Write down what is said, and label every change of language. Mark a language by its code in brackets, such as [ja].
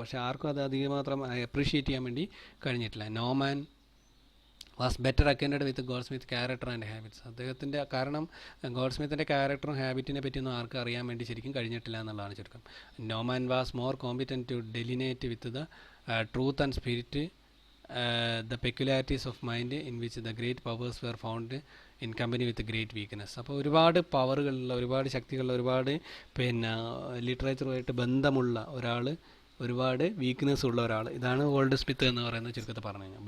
[ml] പക്ഷേ ആർക്കും അത് അധികം മാത്രം അപ്രീഷിയേറ്റ് ചെയ്യാൻ വേണ്ടി കഴിഞ്ഞിട്ടില്ല. [en] No man was better acquainted with Goldsmith character and habits. [ml] അദ്ദേഹത്തിൻ്റെ കാരണം ഗോൾഡ് സ്മിത്തിൻ്റെ ക്യാരക്ടറും ഹാബിറ്റിനെ പറ്റിയൊന്നും ആർക്കും അറിയാൻ വേണ്ടി ശരിക്കും കഴിഞ്ഞിട്ടില്ല എന്നുള്ളതാണ് ചുരുക്കം. [en] No man was more competent to delineate with the truth and spirit the peculiarities of mind in which the great powers were found in company with great weakness. [ml] അപ്പോൾ ഒരുപാട് പവറുകളുള്ള, ഒരുപാട് ശക്തികളുള്ള, ഒരുപാട് ലിറ്ററേച്ചറുമായിട്ട് ബന്ധമുള്ള ഒരാൾ, ഒരുപാട് വീക്ക്നെസ് ഉള്ള ഒരാൾ, ഇതാണ് ഗോൾഡ് സ്മിത്ത് എന്ന് പറയുന്നത് ചുരുക്കത്തിൽ പറഞ്ഞു കഴിഞ്ഞാൽ.